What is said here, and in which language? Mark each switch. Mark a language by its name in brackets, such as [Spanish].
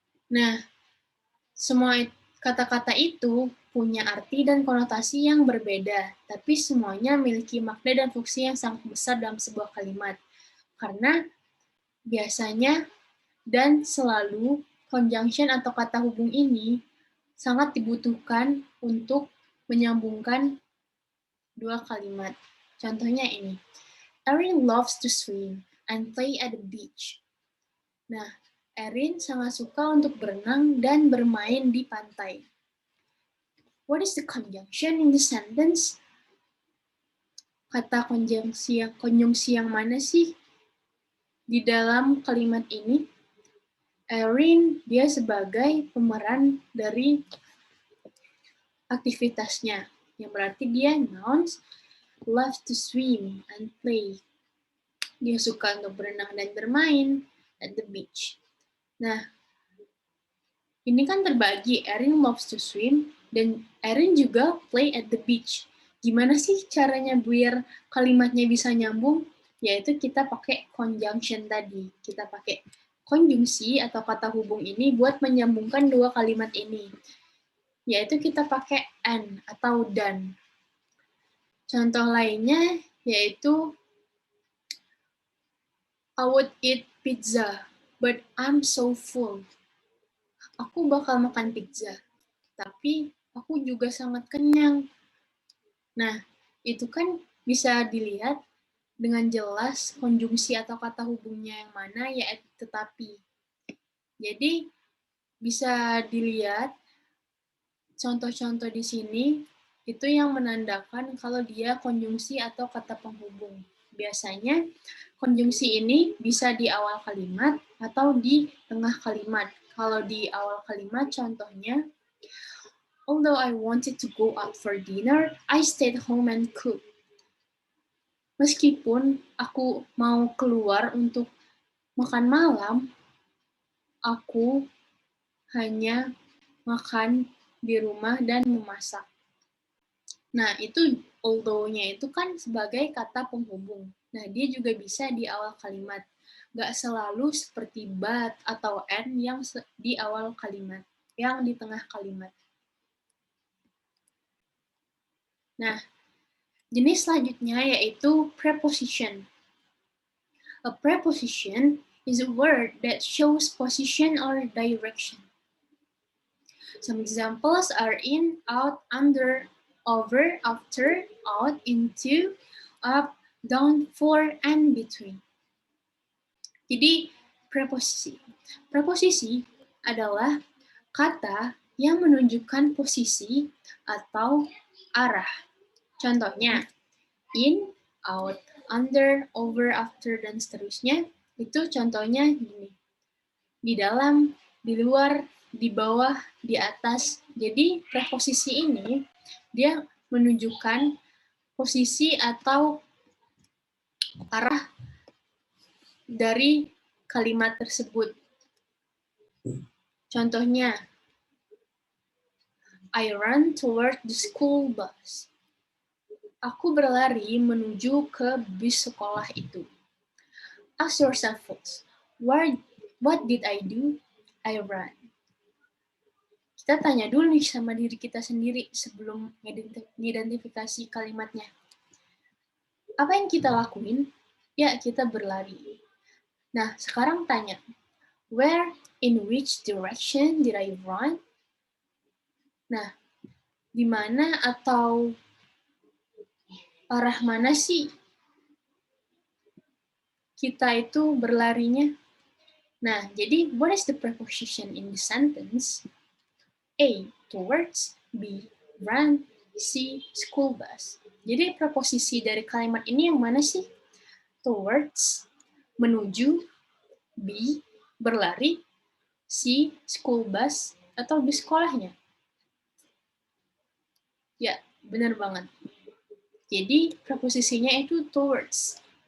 [Indonesian] Nah, semua kata-kata itu punya arti dan konotasi yang berbeda, tapi semuanya memiliki makna dan fungsi yang sangat besar dalam sebuah kalimat. Karena biasanya dan selalu conjunction atau kata hubung ini sangat dibutuhkan untuk menyambungkan dua kalimat. Contohnya ini, [English] Erin loves to swim and play at the beach. [Indonesian] Nah, Erin sangat suka untuk berenang dan bermain di pantai. [English] What is the conjunction in the sentence? [Indonesian] Kata konjungsi yang mana sih di dalam kalimat ini? Erin, dia sebagai pemeran dari aktivitasnya, yang berarti dia nouns, [English] loves to swim and play. [Indonesian] Dia suka untuk berenang dan bermain [English] at the beach. [Indonesian] Nah, ini kan terbagi, [English] Erin loves to swim, [Indonesian] dan Erin juga [English] play at the beach. [Indonesian] Gimana sih caranya biar kalimatnya bisa nyambung? Yaitu kita pakai conjunction tadi. Kita pakai konjungsi atau kata hubung ini buat menyambungkan dua kalimat ini. Yaitu kita pakai and atau dan. Contoh lainnya yaitu [English] I would eat pizza, but I'm so full. [Indonesian] Aku bakal makan pizza, tapi aku juga sangat kenyang. Nah, itu kan bisa dilihat dengan jelas konjungsi atau kata hubungnya yang mana, yaitu tetapi. Jadi, bisa dilihat contoh-contoh di sini itu yang menandakan kalau dia konjungsi atau kata penghubung. Biasanya konjungsi ini bisa di awal kalimat atau di tengah kalimat. Kalau di awal kalimat contohnya, [English] although I wanted to go out for dinner, I stayed home and cooked. [Indonesian] Meskipun aku mau keluar untuk makan malam, aku hanya makan di rumah dan memasak. Nah, itu although-nya itu kan sebagai kata penghubung. Nah, dia juga bisa di awal kalimat. Nggak selalu seperti but atau and yang di awal kalimat, yang di tengah kalimat. Nah, jenis selanjutnya yaitu preposition. [English] A preposition is a word that shows position or direction. Some examples are in, out, under, over, after, out, into, up, down, for, and between. [Indonesian] Jadi, preposisi. Preposisi adalah kata yang menunjukkan posisi atau arah. Contohnya, in, out, under, over, after, dan seterusnya. Itu contohnya gini. Di dalam, di luar, di bawah, di atas. Jadi preposisi ini dia menunjukkan posisi atau arah dari kalimat tersebut. Contohnya, [English] I run toward the school bus. [Indonesian] Aku berlari menuju ke bis sekolah itu. [English] Ask yourself first, what did I do? I ran. [Indonesian] Kita tanya dulu nih sama diri kita sendiri sebelum mengidentifikasi kalimatnya. Apa yang kita lakuin? Ya, kita berlari. Nah, sekarang tanya, [English] where, in which direction did I run? [Indonesian] Nah, di mana atau arah mana sih kita itu berlarinya? Nah, jadi [English] what is the preposition in the sentence? A, towards, B, run, C, school bus. [Indonesian] Jadi preposisi dari kalimat ini yang mana sih? Towards, menuju, B, berlari, C, school bus, atau bis sekolahnya? Ya, benar banget. Jadi preposisinya itu towards.